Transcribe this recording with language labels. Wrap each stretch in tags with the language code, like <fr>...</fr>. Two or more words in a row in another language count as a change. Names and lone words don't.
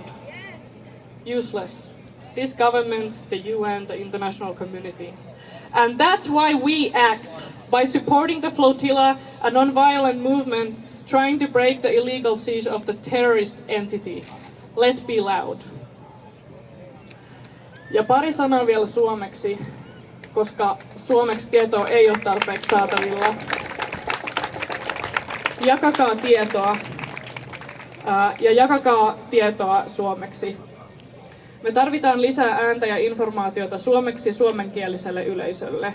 <en>Useless. This government, the UN, the international community. And that's why we act, by supporting the flotilla, a non-violent movement trying to break the illegal siege of the terrorist entity. Let's be loud.</en> <fi>Ja pari sanaa vielä suomeksi, koska suomeksi tietoa ei ole tarpeeksi saatavilla. Jakakaa tietoa ja jakakaa tietoa suomeksi. Me tarvitaan lisää ääntä ja informaatiota suomeksi suomenkieliselle yleisölle.</fi>